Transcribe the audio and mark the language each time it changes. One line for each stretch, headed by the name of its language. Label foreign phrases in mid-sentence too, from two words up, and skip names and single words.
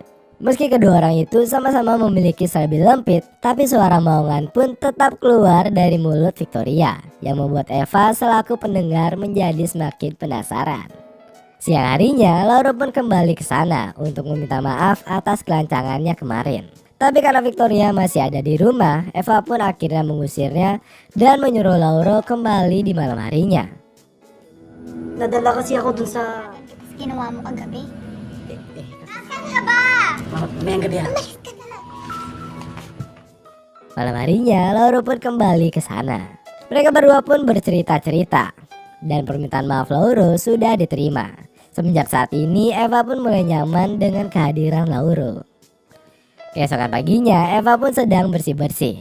Indonesian: Meski kedua orang itu sama-sama memiliki serabi lempit, tapi suara maungan pun tetap keluar dari mulut Victoria, yang membuat Eva selaku pendengar menjadi semakin penasaran. Siang harinya, Lauro pun kembali ke sana untuk meminta maaf atas kelancangannya kemarin. Tapi karena Victoria masih ada di rumah, Eva pun akhirnya mengusirnya dan menyuruh Lauro kembali di malam harinya.
Filipino: Nadala kasi ako dun sa... Ginawa mo kagabi? Nasaan ka ba? Mamayang gabi ha.
Indonesian: Malam harinya, Lauro pun kembali ke sana. Mereka berdua pun bercerita-cerita. Dan permintaan maaf Lauro sudah diterima. Semenjak saat ini Eva pun mulai nyaman dengan kehadiran Lauro. Keesokan paginya Eva pun sedang bersih-bersih.